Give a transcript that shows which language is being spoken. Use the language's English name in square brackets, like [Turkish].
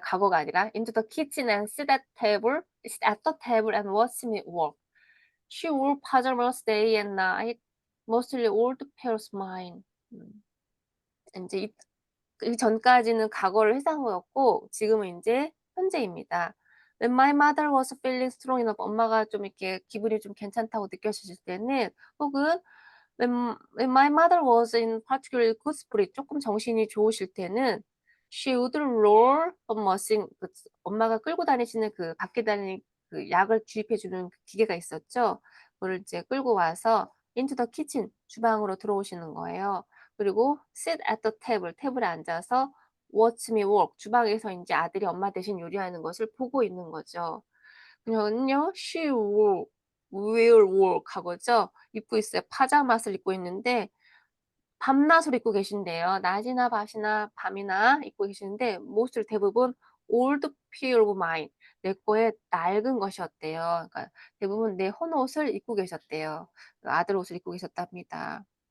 [Korean] 과거가 아니라 [English] into the kitchen and sit at the table and watch me work. She wore pajamas day and night, mostly old pairs mine. [Korean] 이제 이 전까지는 과거를 회상한 거였고 지금은 이제 현재입니다. [English] When my mother was feeling strong enough, [Korean] 엄마가 좀 이렇게 기분이 좀 괜찮다고 느껴지실 때는 혹은 [English] when my mother was in particularly good spirit, [Korean] 조금 정신이 좋으실 때는 [English] She would roll a machine. [Korean] 엄마가 끌고 다니시는 그 밖에 다니는 그 약을 주입해주는 그 기계가 있었죠. 그걸 이제 끌고 와서 [English] into the kitchen, [Korean] 주방으로 들어오시는 거예요. 그리고 [English] sit at the table, [Korean] 테이블에 앉아서 [English] watch me work, [Korean] 주방에서 이제 아들이 엄마 대신 요리하는 것을 보고 있는 거죠. 그녀는요, [English] she will work [Korean] 하고죠. 입고 있어요. 파자마를 입고 있는데 밤낮을 입고 계신대요. 낮이나 밤이나 입고 계시는데 모습을 대부분 [English] old peer of mine, [Korean] 내 거에 낡은 것이었대요. 그러니까 대부분 내 헌옷을 입고 계셨대요. 아들 옷을 입고 계셨답니다.